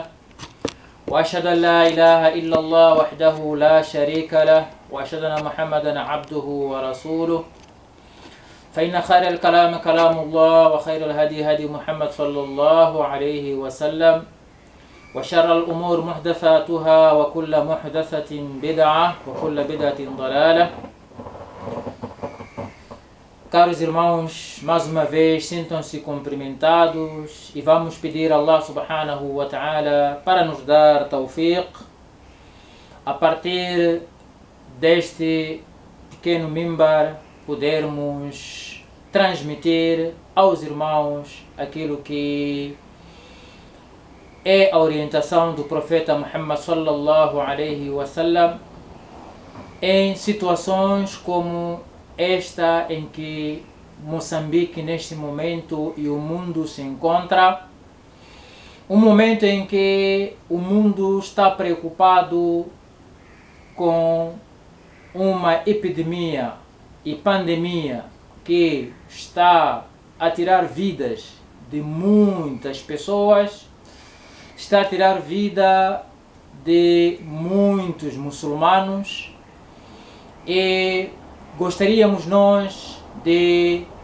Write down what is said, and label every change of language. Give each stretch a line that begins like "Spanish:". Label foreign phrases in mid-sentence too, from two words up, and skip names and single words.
Arabic: وأشهد أن لا إله إلا الله وحده لا شريك له وأشهد أن محمدا عبده ورسوله. فإن خير الكلام كلام الله وخير الهدي هدي محمد صلى الله عليه وسلم وشر الأمور محدثاتها وكل محدثة بدعة وكل بدعة ضلالة.
Portuguese: Caros irmãos, mais uma vez sintam-se cumprimentados e vamos pedir a Allah
Arabic: سبحانه وتعالى
Portuguese: para nos dar tawfiq a partir deste pequeno mimbar podermos transmitir aos irmãos aquilo que é a orientação do profeta Muhammad
Arabic: صلى الله عليه وسلم
Portuguese: em situações como esta em que Moçambique neste momento e o mundo se encontra, um momento em que o mundo está preocupado com uma epidemia e pandemia que está a tirar vidas de muitas pessoas, está a tirar vida de muitos muçulmanos, e gostaríamos nós de